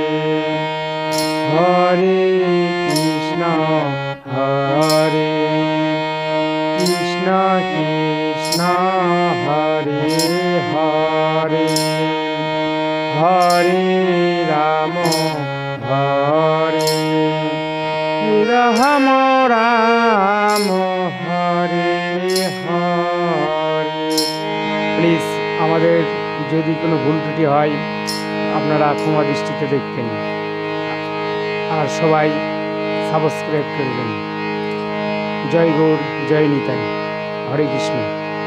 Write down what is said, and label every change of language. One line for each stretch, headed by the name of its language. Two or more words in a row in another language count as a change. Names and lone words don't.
Sanskrit: হরে কৃষ্ণ হরে কৃষ্ণ কৃষ্ণ হরে হরে হরে রাম হরে রাম রাম হরে হরে।
Bangla: প্লিজ আমাদের যদি কোনো ভুল ত্রুটি হয় আপনারা ক্ষমা দৃষ্টিতে দেখবেন, আর সবাই সাবস্ক্রাইব করবেন। জয় গৌর, জয় নিতাই, হরে কৃষ্ণ।